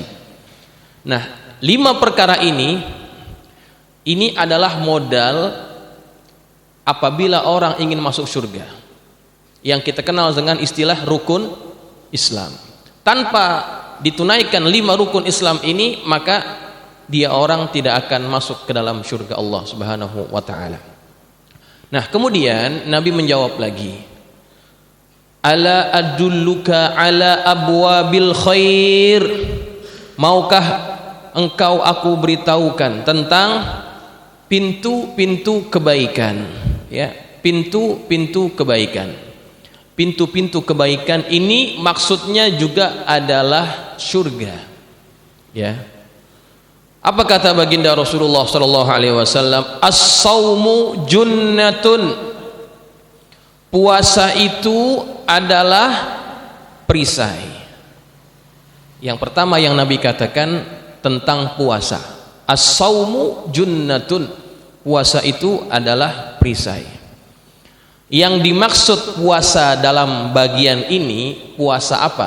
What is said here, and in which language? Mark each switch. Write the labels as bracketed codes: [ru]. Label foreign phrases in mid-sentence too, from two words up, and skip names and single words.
[id] Nah, 5 perkara ini adalah modal apabila orang ingin masuk surga, yang kita kenal dengan istilah rukun Islam. Tanpa ditunaikan 5 rukun Islam ini, maka dia orang tidak akan masuk ke dalam surga Allah [ar] سبحانه وتعالى. [id] Nah, kemudian Nabi menjawab lagi, [ar] ألا أدلك على أبواب الخير, [id] maukah engkau aku beritahukan tentang pintu-pintu kebaikan, ya, pintu-pintu kebaikan. Pintu-pintu kebaikan ini maksudnya juga adalah surga, ya. Apa kata baginda Rasulullah [ar] صلى الله عليه وسلم? الصوم جنة. [id] Puasa itu adalah perisai. Yang pertama yang Nabi katakan tentang puasa, [ar] الصوم جنة. [id] Puasa itu adalah perisai. Yang dimaksud puasa dalam bagian ini, puasa apa?